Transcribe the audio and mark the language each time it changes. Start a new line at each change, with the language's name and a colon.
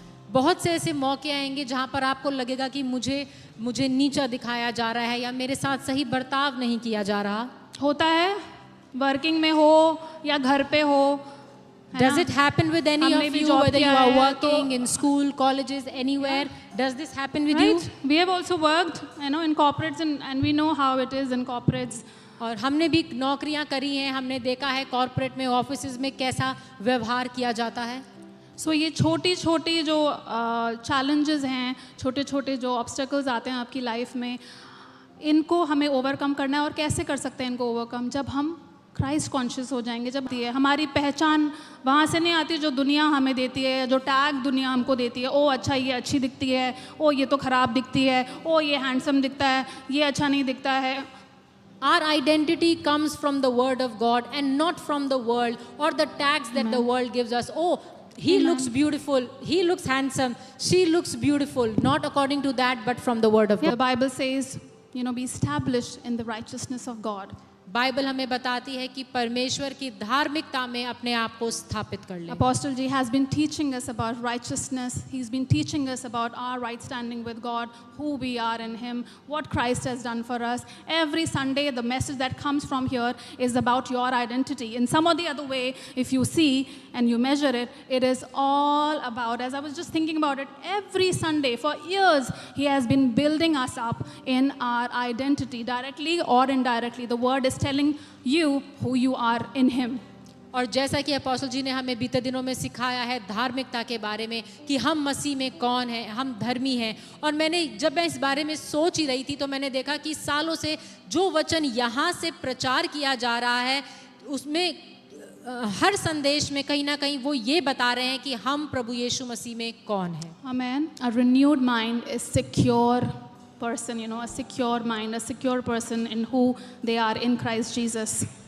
Hindi: बहुत से ऐसे मौके आएंगे जहाँ पर आपको लगेगा कि मुझे नीचा दिखाया जा रहा है या मेरे साथ सही बर्ताव नहीं किया जा रहा। होता है, वर्किंग में हो या घर पे हो।
English: Does it happen with any of you, whether you are working in school, colleges, anywhere? Does this happen with you? We have also worked, in corporates and we know how it is in corporates.
Hindi: और हमने भी नौकरियां करी हैं, हमने देखा है corporate में, ऑफिसेज में कैसा व्यवहार किया जाता है। सो ये छोटी छोटी जो चैलेंजेस हैं, छोटे छोटे जो ऑब्स्टेकल्स आते हैं आपकी लाइफ में, इनको हमें ओवरकम करना है। और कैसे कर सकते हैं इनको ओवरकम? जब हम क्राइस्ट कॉन्शियस हो जाएंगे। जब हमारी पहचान वहाँ से नहीं आती जो दुनिया हमें देती है, जो टैग दुनिया हमको देती है। ओ अच्छा, ये अच्छी दिखती है, ओ ये तो ख़राब दिखती है, ओ ये हैंडसम दिखता है, ये अच्छा नहीं दिखता है।
English: Our identity comes from the word of God and not from the world or the tags that the world gives us. Oh, he looks beautiful, he looks handsome, she looks beautiful, not according to that but from the word of God. The Bible says, be established in the righteousness of God.
Hindi: Bible हमें बताती है कि परमेश्वर की धार्मिकता में अपने आप को स्थापित कर लें।
English: Apostle G has been teaching us about righteousness. He's been teaching us about our right standing with God, who we are in Him, what Christ has done for us. Every Sunday, the message that comes from here is about your identity. In some or the other way, if you see and you measure it, it is all about, as I was just thinking about it, every Sunday for years, He has been building us up in our identity, directly or indirectly. The word is telling you who you are in Him.
Hindi: और जैसा कि apostle जी ने हमें बीते दिनों में सिखाया है धार्मिकता के बारे में कि हम मसीह में कौन हैं, हम धर्मी हैं। और जब मैं इस बारे में सोच ही रही थी तो मैंने देखा कि सालों से जो वचन यहाँ से प्रचार किया जा रहा है उसमें हर संदेश में कहीं ना कहीं वो ये बता रहे हैं कि हम प्रभु यीशु मसीह में कौन हैं।
English: Amen. A renewed mind is secure person, a secure mind, a secure person in who they are in Christ Jesus.